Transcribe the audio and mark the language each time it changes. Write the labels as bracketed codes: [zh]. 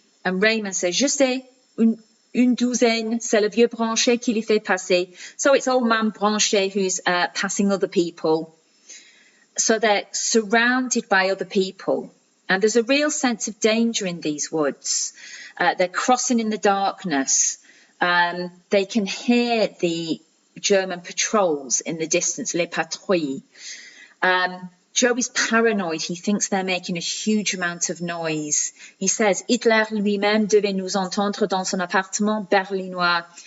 [en] And Raymond says, [fr] je sais, une douzaine, c'est le vieux Branché qui les fait passer. [en] So it's old man Branché who's passing other people. So they're surrounded by other people. And there's a real sense of danger in these woods. They're crossing in the darkness. They can hear the German patrols in the distance, les patrouilles. Joe is paranoid. He thinks they're making a huge amount of noise. He says, [fr] Hitler lui-même devait nous entendre dans son appartement berlinois.